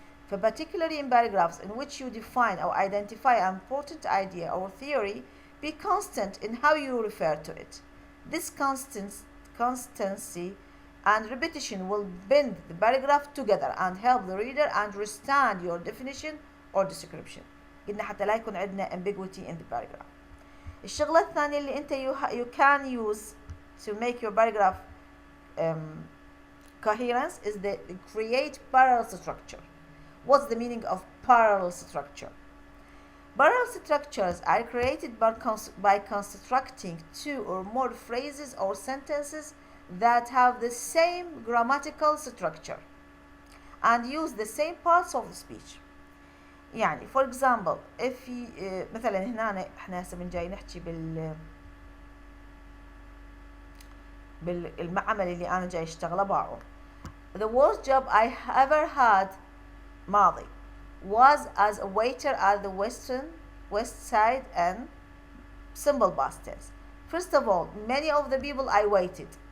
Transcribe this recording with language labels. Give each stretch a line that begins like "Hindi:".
English: particularly in paragraphs in which you define or identify an important idea or theory, be constant in how you refer to it. This constancy and repetition will bind the paragraph together and help the reader understand your definition or description.
Arabic: قلنا حتى لا يكون عندنا
English: ambiguity in the paragraph.
Arabic: الشغلة الثانية اللي أنت
English: you can use to make your paragraph coherence is the create parallel structure. What's the meaning of parallel structure? Parallel structures are created by constructing two or more phrases or sentences that have the same grammatical structure and use the same parts of the speech.
Arabic: يعني for example if مثلا هنا احنا هسه من جاي نحكي بالمعمل اللي انا جاي اشتغله باعه.
English: The worst job I ever had ماضي was as a waiter at the West Side and simple past tense. First of all, many of the people I waited.